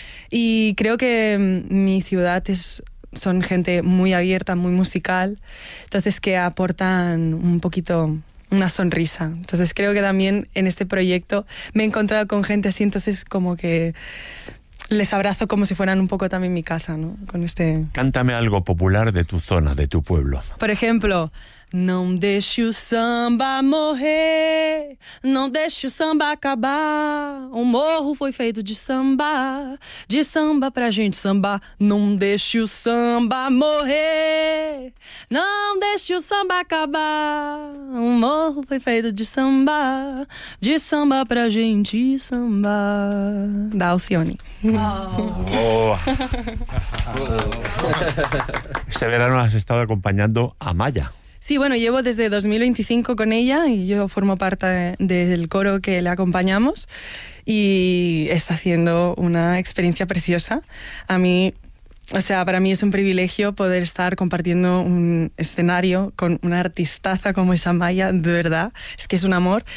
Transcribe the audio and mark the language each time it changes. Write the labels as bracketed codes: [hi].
[es] Y creo que mi ciudad son gente muy abierta, muy musical, entonces que aportan un poquito... una sonrisa. Entonces creo que también en este proyecto me he encontrado con gente así, entonces como que les abrazo como si fueran un poco también mi casa, ¿no? Con este... Cántame algo popular de tu zona, de tu pueblo. Por ejemplo, [pt] non deixe o samba morrer, non deixe o samba acabar, un morro foi feito de samba pra gente samba, non deixe o samba morrer, non deixe o samba acabar, un morro foi feito de samba pra gente samba, da Alcione. Oh. Oh. [es] Este verano has estado acompañando a Maya. Sí, bueno, llevo desde 2025 con ella y yo formo parte del coro que le acompañamos y está haciendo una experiencia preciosa. A mí, o sea, para mí es un privilegio poder estar compartiendo un escenario con una artistaza como esa Maya, de verdad, es que es un amor.